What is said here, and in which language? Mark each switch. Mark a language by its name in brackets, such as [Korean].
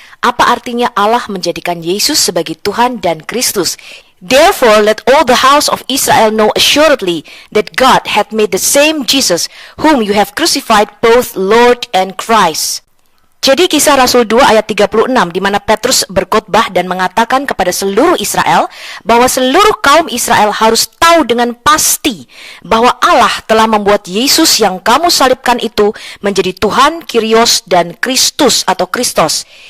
[Indonesian] Apa artinya Allah menjadikan Yesus sebagai Tuhan dan Kristus? [English] Therefore let all the house of Israel know assuredly that God hath made the same Jesus whom you have crucified both Lord and Christ. [Indonesian] Jadi Kisah Rasul 2 ayat 36 di mana Petrus berkhotbah dan mengatakan kepada seluruh Israel bahwa seluruh kaum Israel harus tahu dengan pasti bahwa Allah telah membuat Yesus yang kamu salibkan itu menjadi Tuhan, Kyrios, dan Kristus atau Kristos.